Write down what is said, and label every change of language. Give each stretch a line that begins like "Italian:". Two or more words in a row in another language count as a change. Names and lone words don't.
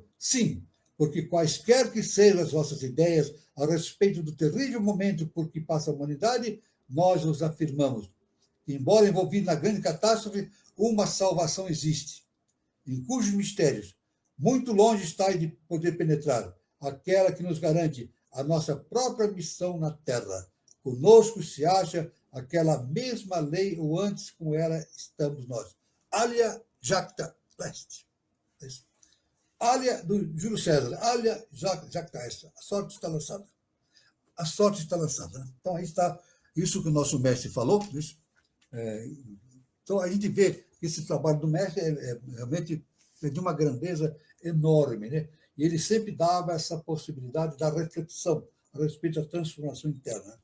Portuguese: Sim, porque quaisquer que sejam as vossas ideias a respeito do terrível momento por que passa a humanidade, nós os afirmamos que, embora envolvido na grande catástrofe, uma salvação existe, em cujos mistérios muito longe está de poder penetrar, aquela que nos garante a nossa própria missão na Terra. Conosco se acha aquela mesma lei, ou antes com ela estamos nós.
Latin: Alia jacta est. Alia do Júlio César. Alia jacta est.
Portuguese: A sorte está lançada. A sorte está lançada. Então, aí está isso que o nosso mestre falou. Então, a gente vê que esse trabalho do mestre é realmente de uma grandeza enorme, né? E ele sempre dava essa possibilidade da reflexão a respeito da transformação interna.